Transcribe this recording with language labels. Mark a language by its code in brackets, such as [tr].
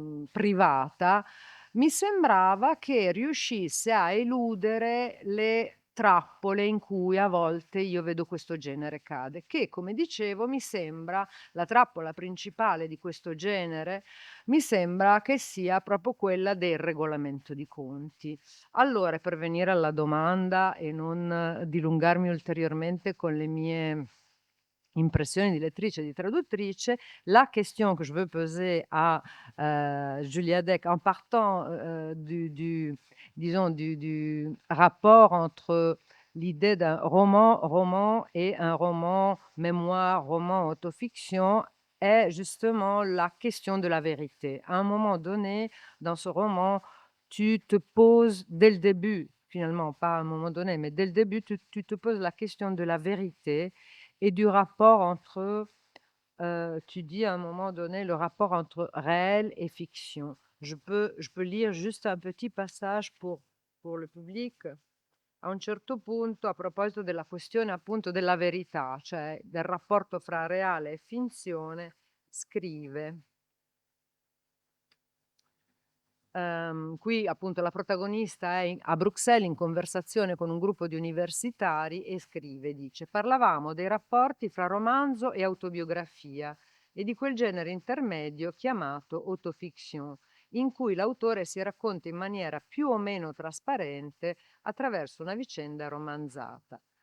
[it] privata, mi sembrava che riuscisse a eludere le trappole in cui a volte io vedo questo genere cade, che come dicevo mi sembra la trappola principale di questo genere, mi sembra che sia proprio quella del regolamento di conti. Allora, per venire alla domanda e non dilungarmi ulteriormente con le mie impressioni di lettrice et di traduttrice, [fr] la question que je veux poser à Julia Deck en partant du disons du rapport entre l'idée d'un roman et un roman mémoire, roman autofiction, est justement la question de la vérité. À un moment donné, dans ce roman, tu te poses dès le début, finalement, pas à un moment donné, mais dès le début, tu te poses la question de la vérité et du rapport entre, tu dis à un moment donné, le rapport entre réel et fiction. Je peux lire juste un petit passage pour le public? [it] A un certo punto, a proposito della questione appunto della verità, cioè del rapporto fra reale e finzione, scrive qui appunto la protagonista è a Bruxelles in conversazione con un gruppo di universitari e scrive, dice: "Parlavamo dei rapporti fra romanzo e autobiografia e di quel genere intermedio chiamato autofiction, in cui l'autore si racconta in maniera più o meno trasparente attraverso una vicenda romanzata.